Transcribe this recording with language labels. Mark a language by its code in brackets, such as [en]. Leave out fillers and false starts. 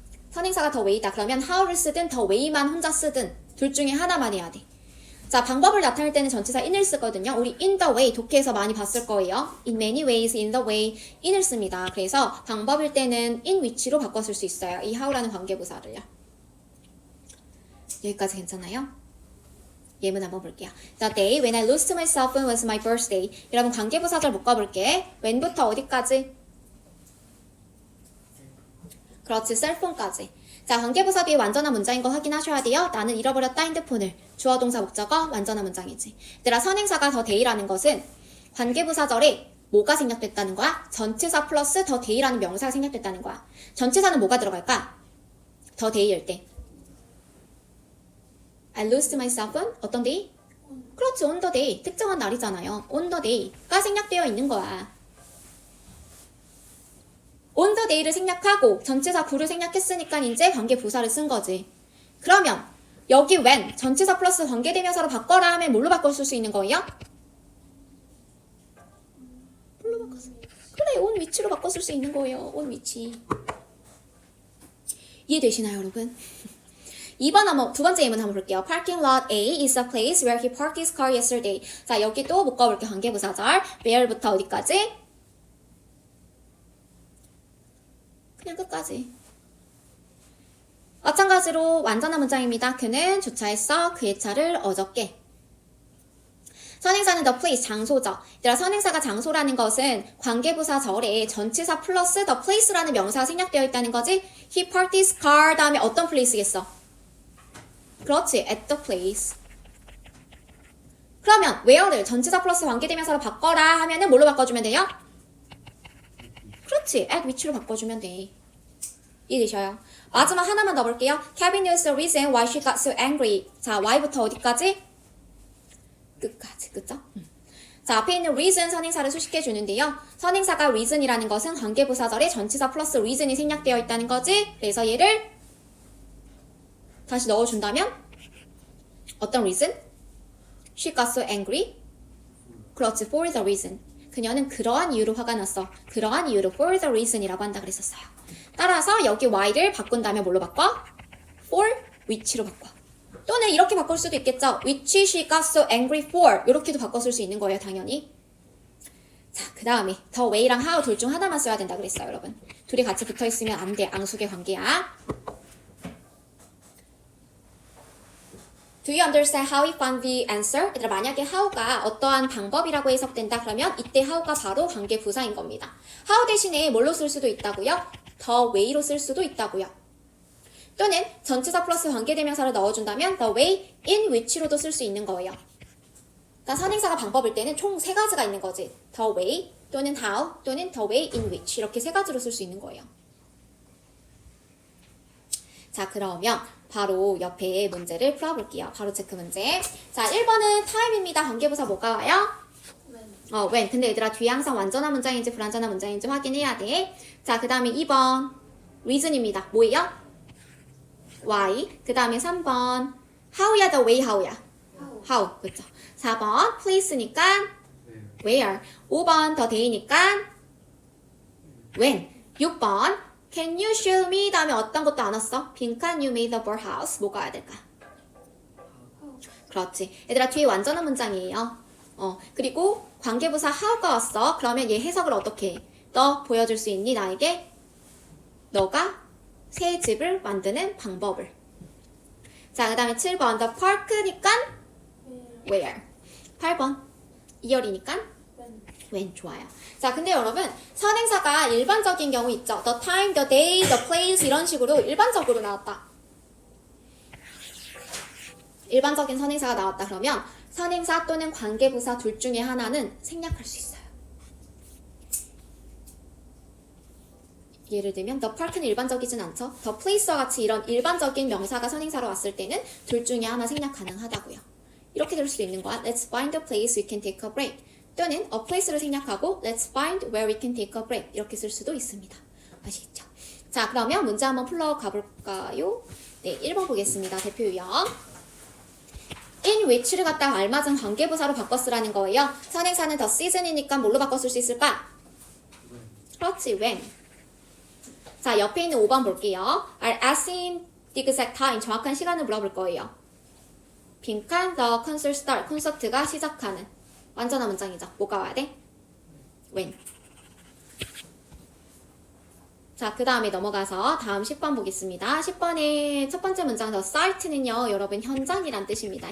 [ko] 선행사가 the way다. 그러면 how를 쓰든 the way만 혼자 쓰든 둘 중에 하나만 해야 돼. 자, 방법을 나타낼 때는 전치사 in을 쓰거든요. 우리 in the way 독해에서 많이 봤을 거예요. in many ways, in the way, in을 씁니다. 그래서 방법일 때는 in which로 바꿨을 수 있어요. 이 how라는 관계부사를요. 여기까지 괜찮아요? 예문 한번 볼게요. [en] The day when I lost my cell phone was my birthday. [ko] 여러분 관계부사절 묶어볼게. when부터 어디까지? 그렇지, 셀폰까지. 자, 관계부사 뒤에 완전한 문장인 거 확인하셔야 돼요. 나는 잃어버렸다 핸드폰을. 주어 동사 목적어 완전한 문장이지. 얘들아, 선행사가 더 데이라는 것은 관계부사절에 뭐가 생략됐다는 거야? 전치사 플러스 더 데이라는 명사가 생략됐다는 거야. 전치사는 뭐가 들어갈까? 더 데이일 때. [en] I lost my cell phone. [ko] 어떤 데이? [en] 그렇지, on the day. [ko] 특정한 날이잖아요. on the day가 생략되어 있는 거야. on the day를 생략하고 전치사 구를 생략했으니까 이제 관계부사를 쓴 거지. 그러면 여기 when 전치사 플러스 관계대명사로 바꿔라 하면 뭘로 바꿀 수 있는 거예요? 뭘로 바꿨어? 그래, on which로 바꿨을 수 있는 거예요. [en] on which. [ko] 이해되시나요, 여러분? 2번 한번, 두 번째 예문 한번 볼게요. [en] Parking lot A is a place where he parked his car yesterday. [ko] 자, 여기 또 묶어볼게요. 관계부사절. where부터 어디까지? 그냥 끝까지. 마찬가지로 완전한 문장입니다. 그는 주차했어. 그의 차를 어저께. 선행사는 the place, 장소죠. 얘들아, 선행사가 장소라는 것은 관계부사절에 전치사 플러스 the place라는 명사가 생략되어 있다는 거지. [en] He parked his car [ko] 다음에 어떤 place겠어? 그렇지, [en] at the place. [ko] 그러면 where를 전치사 플러스 관계대명사로 바꿔라 하면은 뭘로 바꿔주면 돼요? 그렇지, at which로 바꿔주면 돼. 이해되셔요? 마지막 하나만 더 볼게요. [en] Kevin knows the reason why she got so angry. [ko] 자, why부터 어디까지? 끝까지, 그쵸? 자, 앞에 있는 reason 선행사를 수식해 주는데요. 선행사가 reason이라는 것은 관계부사절에 전치사 플러스 reason이 생략되어 있다는 거지. 그래서 얘를 다시 넣어준다면 어떤 reason? [en] She got so angry. 그렇지, for the reason. [ko] 그녀는 그러한 이유로 화가 났어. 그러한 이유로 for the reason이라고 한다 그랬었어요. 따라서 여기 why를 바꾼 다음에 뭘로 바꿔? for which로 바꿔. 또는 이렇게 바꿀 수도 있겠죠. [en] which she got so angry for. [ko] 이렇게도 바꿨을 수 있는 거예요, 당연히. 자, 그 다음에 the way랑 how 둘 중 하나만 써야 된다 그랬어요, 여러분. 둘이 같이 붙어있으면 안 돼. 앙숙의 관계야. [en] Do you understand how we found the answer? [ko] 얘들아, 만약에 how가 어떠한 방법이라고 해석된다 그러면 이때 how가 바로 관계부사인 겁니다. how 대신에 뭘로 쓸 수도 있다고요? the way로 쓸 수도 있다고요. 또는 전치사 플러스 관계대명사를 넣어준다면 the way in which로도 쓸 수 있는 거예요. 그러니까 선행사가 방법일 때는 총 세 가지가 있는 거지. the way 또는 how 또는 the way in which 이렇게 세 가지로 쓸 수 있는 거예요. 자, 그러면 바로 옆에 문제를 풀어볼게요. 바로 체크 문제. 자, 1번은 time입니다. 관계부사 뭐가 와요? [en] when. when. [ko] 근데 얘들아, 뒤에 항상 완전한 문장인지 불완전한 문장인지 확인해야 돼. 자, 그 다음에 2번 reason입니다. 뭐예요? why. 그 다음에 3번 how야, the way how야? [en] how. how. 그쵸. [ko] 4번 place니까 where. 5번 the day니까 when. [en] 6번 Can you show me? [ko] 다음에 어떤 것도 안 왔어? [en] 빈칸 you made the birdhouse. [ko] 뭐가 와야 될까? 그렇지. 얘들아, 뒤에 완전한 문장이에요. 그리고 관계부사 how가 왔어. 그러면 얘 해석을 어떻게 해? 너 보여줄 수 있니? 나에게? 너가 새 집을 만드는 방법을. 자, 그 다음에 7번 the park니까 where. 8번 2열이니까 when. 좋아요. 자, 근데 여러분, 선행사가 일반적인 경우 있죠. The time, the day, the place 이런 식으로 일반적으로 나왔다. 일반적인 선행사가 나왔다 그러면 선행사 또는 관계부사 둘 중에 하나는 생략할 수 있어요. 예를 들면 the park는 일반적이진 않죠. the place와 같이 이런 일반적인 명사가 선행사로 왔을 때는 둘 중에 하나 생략 가능하다고요. 이렇게 될 수도 있는 거야. [en] Let's find a place we can take a break. [ko] 또는 a place를 생략하고 [en] let's find where we can take a break [ko] 이렇게 쓸 수도 있습니다. 아시겠죠? 자, 그러면 문제 한번 풀러 가볼까요? 네, 1번 보겠습니다. 대표 유형. in which를 갖다가 알맞은 관계부사로 바꿔 쓰라는 거예요. 선행사는 the season이니까 뭘로 바꿔 쓸 수 있을까? 그렇지, when. 자, 옆에 있는 5번 볼게요. [en] are asking the exact time, [ko] 정확한 시간을 물어볼 거예요. 빈칸 [en] the concert start, [ko] 콘서트가 시작하는. 완전한 문장이죠. 뭐가 와야 돼? when. 자, 그 다음에 넘어가서 다음 10번 보겠습니다. 10번의 첫 번째 문장 the site는요, 여러분 현장이란 뜻입니다.